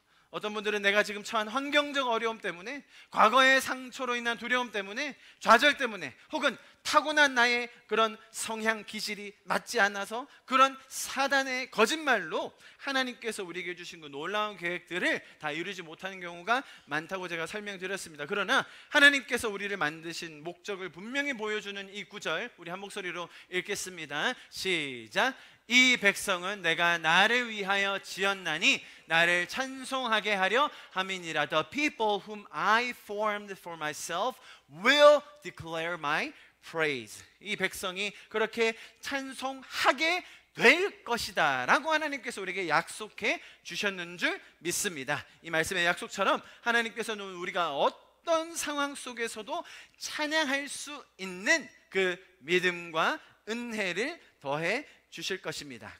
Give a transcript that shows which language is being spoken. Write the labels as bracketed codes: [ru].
[ko] 어떤 분들은 내가 지금 처한 환경적 어려움 때문에, 과거의 상처로 인한 두려움 때문에, 좌절 때문에, 혹은 타고난 나의 그런 성향 기질이 맞지 않아서 그런 사단의 거짓말로 하나님께서 우리에게 주신 그 놀라운 계획들을 다 이루지 못하는 경우가 많다고 제가 설명드렸습니다. 그러나 하나님께서 우리를 만드신 목적을 분명히 보여주는 이 구절, 우리 한 목소리로 읽겠습니다. 시작. 이 백성은 내가 나를 위하여 지었나니 나를 찬송하게 하려 함이니라. [en] The people whom I formed for myself will declare my praise. [ko] 이 백성이 그렇게 찬송하게 될 것이다 라고 하나님께서 우리에게 약속해 주셨는 줄 믿습니다. 이 말씀의 약속처럼 하나님께서는 우리가 어떤 상황 속에서도 찬양할 수 있는 그 믿음과 은혜를 더해 주실 것입니다.